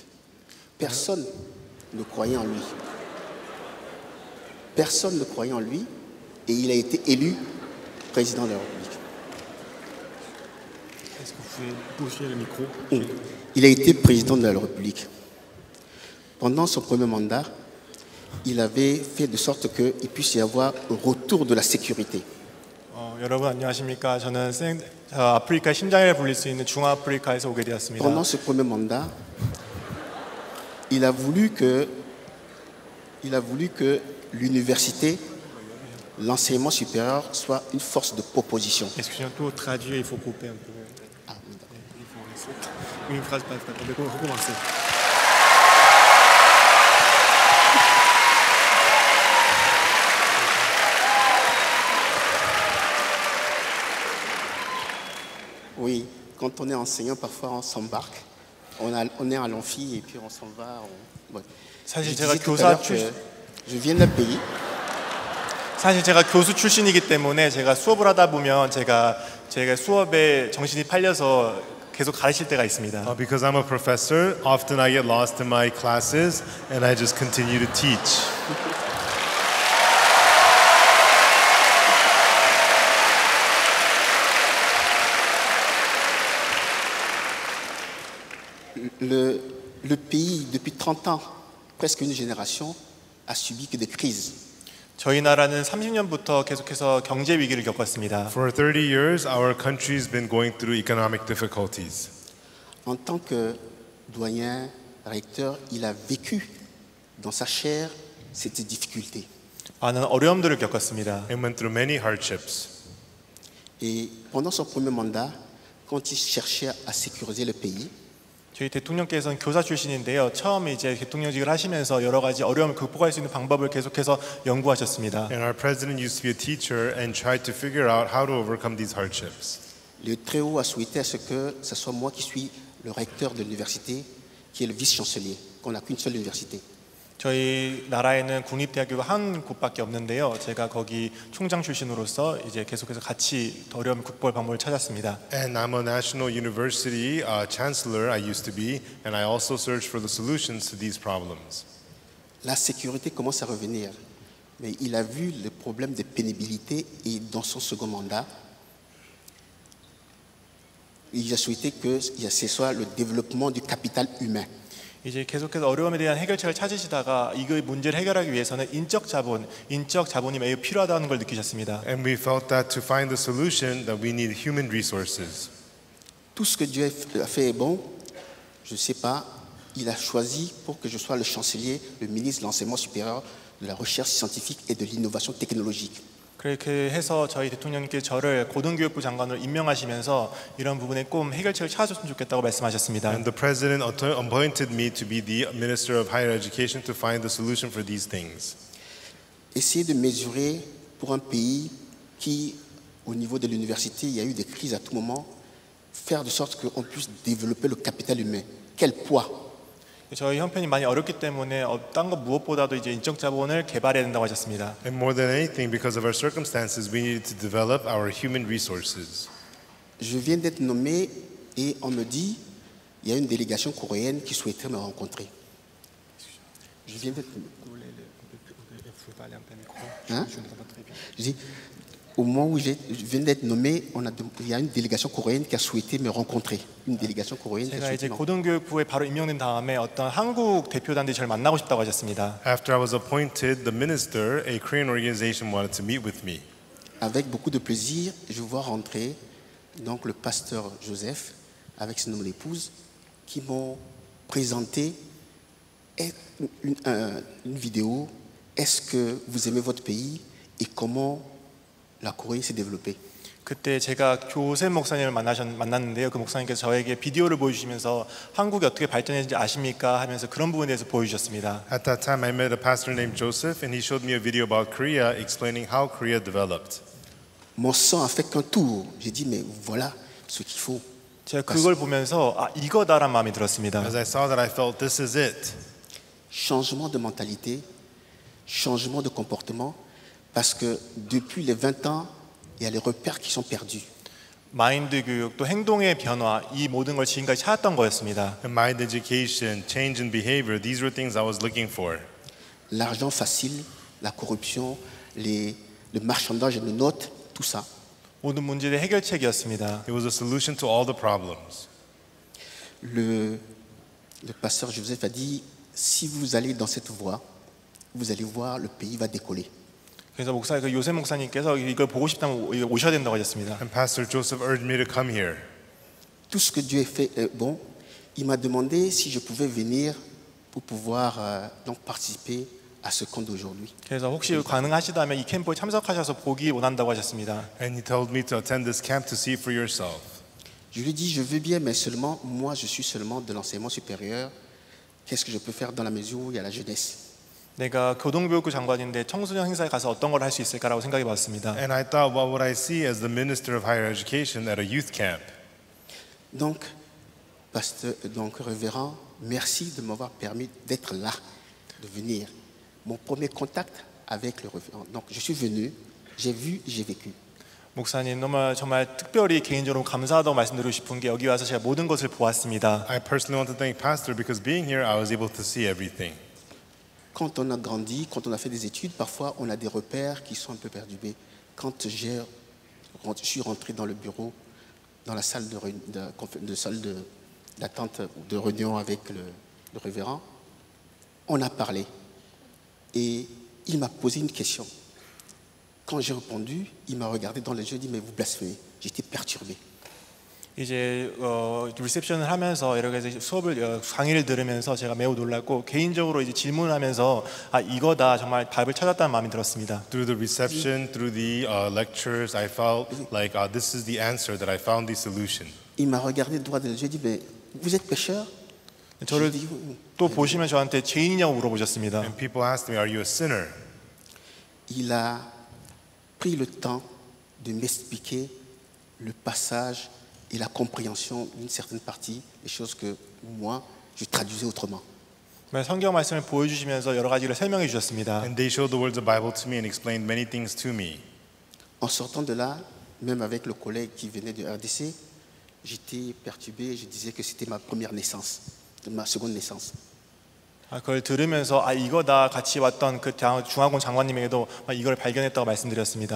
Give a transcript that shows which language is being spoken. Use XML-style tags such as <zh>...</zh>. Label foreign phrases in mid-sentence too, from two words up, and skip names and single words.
<fr>Personne ne croyait en lui. Personne ne croyait en lui, et il a été élu président de la République. Est-ce que vous pouvez bouger le micro? Il a été président de la République. Pendant son premier mandat, il avait fait de sorte qu'il puisse y avoir un retour de la sécurité.</fr> <ko>여러분 안녕하십니까? 저는 아프리카 심장이라 불릴 수 있는 중아프리카에서 오게 되었습니다.</ko> <fr>Pendant ce premier mandat, il a voulu que l'université, l'enseignement supérieur soit une force de proposition. Excusez-moi, pour traduire, il faut couper un peu. Ah, oui, d'accord. Une phrase par phrase. On va recommencer. Oui, quand on est enseignant, parfois on s'embarque. On est à l'amphi et puis on s'en va. Ouais.</fr> <ko>사실</ko> <fr>Je</fr> <ko>제가</ko> <fr>disais tout à l'heure</fr> <ko>교사</ko> <fr>que je viens d'un pays</fr> <ko>사실 제가 교수 출신이기 때문에 제가 수업을 하다 보면 제가 수업에 정신이 팔려서 계속 가르칠 때가 있습니다.</ko> <en>Because I'm a professor, often I get lost in my classes and I just continue to teach.</en> <fr>Le pays, depuis 30 ans, presque une génération, a subi que des crises.</fr> <ko>저희 나라는 30년부터 계속해서 경제 위기를 겪었습니다.</ko> <en>For 30 years, our country's been going through economic difficulties.</en> <fr>En tant que doyen, recteur, il a vécu dans sa chair ces difficultés.</fr> <ko>많은 어려움들을 겪었습니다.</ko> <en>And went through many hardships.</en> <fr>Et pendant son premier mandat, quand il cherchait à sécuriser le pays,</fr> <ko>저희 대통령께서는 교사 출신인데요. 처음 이제 대통령직을 하시면서 여러 가지 어려움을 극복할 수 있는 방법을 계속해서 연구하셨습니다.</ko> <en>And our president used to be a teacher and tried to figure out how to overcome these hardships.</en> <fr>le Très-Haut a souhaité à ce que ce soit moi qui suis le recteur de l'université, qui est le vice-chancelier, qu'on n'a qu'une seule université.</fr> <ko>저희 나라에는 국립대학교가 한 곳밖에 없는데요. 제가 거기 총장 출신으로서 이제 계속해서 같이 어려움 극복할 방법을 찾았습니다.</ko> <en>And I'm a national university chancellor, I used to be, and I also searched for the solutions to these problems.</en> <fr>La sécurité commence à revenir, mais il a vu le problème de pénibilité et dans son second mandat, il a souhaité que ce soit le développement du capital humain.</fr> <ko>이제 계속해서 어려움에 대한 해결책을 찾으시다가 이거의 문제를 해결하기 위해서는 인적 자본이 매우 필요하다는 걸 느끼셨습니다.</ko> <en>And we felt that to find the solution that we need human resources.</en> <fr>Tout ce que Dieu a fait est bon, je ne sais pas, il a choisi pour que je sois le chancelier, le ministre de l'enseignement supérieur, de la recherche scientifique et de l'innovation technologique.</fr> <ko>그렇게 해서 저희 대통령님께서 저를 고등교육부 장관으로 임명하시면서 이런 부분에 꼭 해결책을 찾아줬으면 좋겠다고 말씀하셨습니다.</ko> <en>And the president appointed me to be the minister of higher education to find the solution for these things.</en> <fr>Essayer de mesurer pour un pays qui, au niveau de l'université, il y a eu des crises à tout moment, faire de sorte qu'on puisse développer le capital humain. Quel poids</fr> <ko>저희 형편이 많이 어렵기 때문에 딴 것 무엇보다도 이제 인적 자본을 개발해야 된다고 하셨습니다.</ko> <en>And more than anything, because of our circumstances, we needed to develop our human resources.</en> <fr>Je viens d'être nommé et on me dit, il y a une délégation coréenne qui souhaiterait me rencontrer. Je viens d'être nommé. Hein? Je dis, au moment où je viens d'être nommé, il y a une délégation coréenne qui a souhaité me rencontrer. Une délégation coréenne qui a</fr> <ko>제가</ko> <fr>souhaité</fr> <ko>이제</ko> <fr>me rencontrer.</fr> <ko>고등교육부에 바로 임명된 다음에 어떤 한국 대표단들이 저를 만나고 싶다고 하셨습니다.</ko> <en>After I was appointed the minister, a Korean organization wanted to meet with me.</en> <fr>Avec beaucoup de plaisir, je vois rentrer donc le pasteur Joseph avec son épouse qui m'ont présenté une vidéo. Est-ce que vous aimez votre pays et comment la Corée s'est développée?</fr> <ko>그때 제가 교세 목사님을 만났는데요. 그 목사님께서 저에게 비디오를 보여주시면서 한국이 어떻게 발전했는지 아십니까? 하면서 그런 부분에 대해서 보여주셨습니다.</ko> <en>At that time, I met a pastor named Joseph, and he showed me a video about Korea, explaining how Korea developed.</en> <fr>Mon sang a fait qu'un tour. J'ai dit, mais voilà ce qu'il faut.</fr> <ko>제가 그걸 보면서 이거다란 마음이 들었습니다.</ko> <en>As I saw that, I felt this is it.</en> <fr>Changement de mentalité, changement de comportement, parce que depuis les 20 ans, il y a les repères qui sont perdus.</fr> <ko>마인드 교육 또 행동의 변화 이 모든 걸 지금까지 찾았던 거였습니다.</ko> <en>And mind education, change in behavior, these were things I was looking for.</en> <fr>L'argent facile, la corruption, le marchandage de notes, tout ça.</fr> <ko>모든 문제의 해결책이었습니다.</ko> <en>It was a solution to all the problems.</en> <fr>Le pasteur Joseph a dit, si vous allez dans cette voie, vous allez voir, le pays va décoller.</fr> <ko>그래서 그 요셉 목사님께서 이걸 보고 싶다면 오셔야 된다고 하셨습니다.</ko> <en>And Pastor Joseph urged me to come here.</en> <fr>Tout ce que Dieu a fait est bon. Il m'a demandé si je pouvais venir pour pouvoir donc participer à ce camp d'aujourd'hui.</fr> <ko>그래서 혹시 가능하시다면 이 캠프에 참석하셔서 보기 원한다고 하셨습니다.</ko> <en>And he told me to attend this camp to see for yourself.</en> <fr>Je lui ai dit, je veux bien, mais seulement, moi je suis seulement de l'enseignement supérieur. Qu'est-ce que je peux faire dans la mesure où il y a la jeunesse?</fr> <ko>내가 교동교육부 장관인데 청소년 행사에 가서 어떤 걸 할 수 있을까라고 생각해 봤습니다.</ko> <en>And I thought, what would I see as the minister of higher education at a youth camp?</en> <fr>Donc, révérend, merci de m'avoir permis d'être là, de venir. Mon premier contact avec le révérend. Donc, je suis venu, j'ai vu, j'ai vécu.</fr> <ko>목사님 정말 특별히 개인적으로 감사하다고 말씀드리고 싶은 게 여기 와서 제가 모든 것을 보았습니다.</ko> <en>I personally want to thank Pastor because being here, I was able to see everything.</en> <fr>Quand on a grandi, quand on a fait des études, parfois on a des repères qui sont un peu perturbés. Quand je suis rentré dans le bureau, dans la salle d'attente de réunion avec le révérend, on a parlé. Et il m'a posé une question. Quand j'ai répondu, il m'a regardé dans les yeux et dit, mais vous blasphémez. J'étais perturbé.</fr> <ko>이제 리셉션을 하면서 여러 가지 강의를 들으면서 제가 매우 놀랐고 개인적으로 이제 질문을 하면서 이거다 정말 답을 찾았다는 마음이 들었습니다.</ko> <en>Through the reception, through the lectures, I felt like this is the answer that I found the solution.</en> <fr>Il m'a regardé droit dans les yeux et dit, mais vous êtes pécheur?</fr> <ko>저를 또 보시면 저한테 죄인이냐고 물어보셨습니다.</ko> <en>And people asked me, are you a sinner?</en> <fr>Il a pris le temps de m'expliquer le passage et la compréhension d'une certaine partie des choses que moi, je traduisais autrement.</fr> <ko>성경 말씀을 보여주시면서 여러 가지를 설명해 주셨습니다.</ko> <en>And they showed the words of the Bible to me and explained many things to me.</en> <fr>En sortant de là, même avec le collègue qui venait de RDC, j'étais perturbé, je disais que c'était ma première naissance, ma seconde naissance.</fr> <ko>그걸 들으면서 이거다 같이 왔던 그 중화군 장관님에게도 이걸 발견했다고 말씀드렸습니다.</ko>